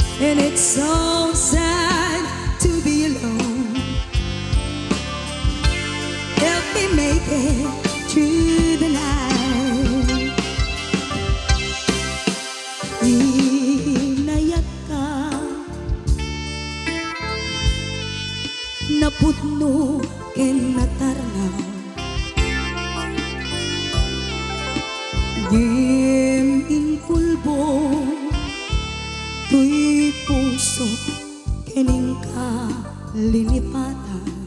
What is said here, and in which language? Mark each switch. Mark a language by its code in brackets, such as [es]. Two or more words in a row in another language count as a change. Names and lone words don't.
[en] and it's so sad to be alone. Help me make it through the night. [ilo] Inayat ka napudno ken natarnaw, dim inkulbo tuy puso kening ka linipatan.